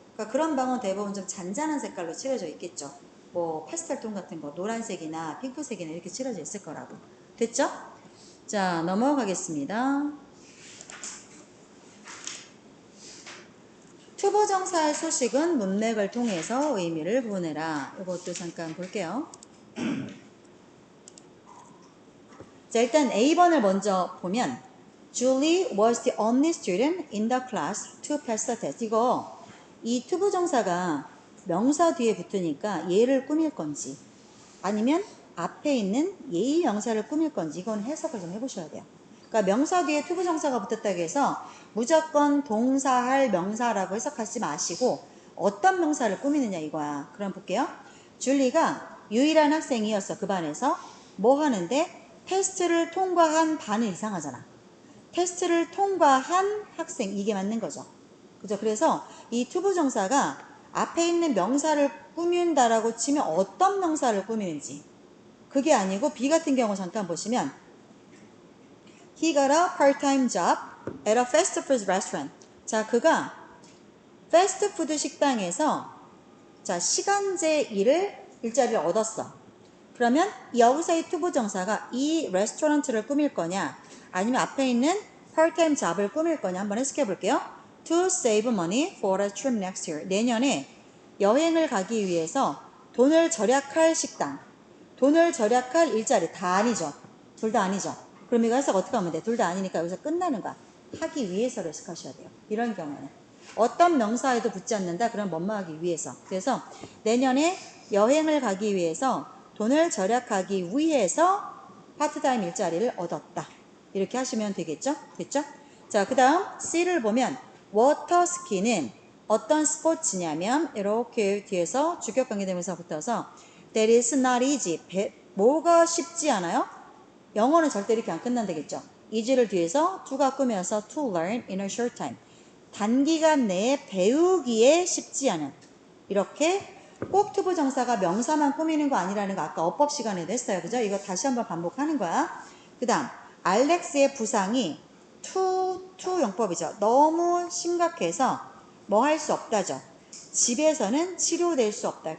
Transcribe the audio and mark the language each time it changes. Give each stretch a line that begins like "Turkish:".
Korean: 그러니까 그런 방은 대부분 좀 잔잔한 색깔로 칠해져 있겠죠. 뭐 파스텔 톤 같은 거 노란색이나 핑크색이나 이렇게 칠해져 있을 거라고. 됐죠? 자, 넘어가겠습니다. 투부정사의 수식은 문맥을 통해서 의미를 보내라. 이것도 잠깐 볼게요. 자, 일단 A번을 먼저 보면
English: Julie was the only student in the class to pass the test.
Korean: 이 투부정사가 명사 뒤에 붙으니까 얘를 꾸밀 건지 아니면 앞에 있는 예의 명사를 꾸밀 건지 이건 해석을 좀 해보셔야 돼요. 그러니까 명사 뒤에 투부정사가 붙었다고 해서 무조건 동사할 명사라고 해석하지 마시고 어떤 명사를 꾸미느냐 이거야. 그럼 볼게요. 줄리가 유일한 학생이었어. 그 반에서 뭐 하는데 테스트를 통과한 반은 이상하잖아. 테스트를 통과한 학생 이게 맞는 거죠. 그죠? 그래서 이 투부정사가 앞에 있는 명사를 꾸민다라고 치면 어떤 명사를 꾸미는지 그게 아니고 B 같은 경우 잠깐 보시면
English: He got a part-time job at a fast food restaurant.
Korean: 자, 그가 패스트푸드 식당에서 자, 시간제 일자리를 얻었어. 그러면 여기서의 투부정사가 이 레스토랑트를 꾸밀 거냐 아니면 앞에 있는 part-time job을 꾸밀 거냐 한번 해석해 볼게요.
English: To save money for a trip next year.
Korean: 내년에 여행을 가기 위해서 돈을 절약할 식당, 돈을 절약할 일자리 다 아니죠. 둘 다 아니죠. 그럼 이거 해석 어떻게 하면 돼? 둘 다 아니니까 여기서 끝나는 거야. 하기 위해서를 해석하셔야 돼요. 이런 경우는 어떤 명사에도 붙지 않는다. 그럼 뭐뭐 하기 위해서. 그래서 내년에 여행을 가기 위해서 돈을 절약하기 위해서 파트타임 일자리를 얻었다. 이렇게 하시면 되겠죠? 됐죠? 자, 그 다음 C를 보면 워터스키는 어떤 스포츠냐면 이렇게 뒤에서 주격관계대명사 붙어서
English: That is not easy.
Korean: 뭐가 쉽지 않아요? 영어는 절대 이렇게 안 끝난다겠죠? easy를 뒤에서 to가 꾸며서
English: to learn in a short time.
Korean: 단기간 내에 배우기에 쉽지 않은 이렇게 꼭 투부정사가 명사만 꾸미는 거 아니라는 거 아까 어법 시간에도 했어요. 그죠? 이거 다시 한번 반복하는 거야. 그 다음 알렉스의 부상이 투 용법이죠. 너무 심각해서 뭐 할 수 없다죠. 집에서는 치료될 수 없다.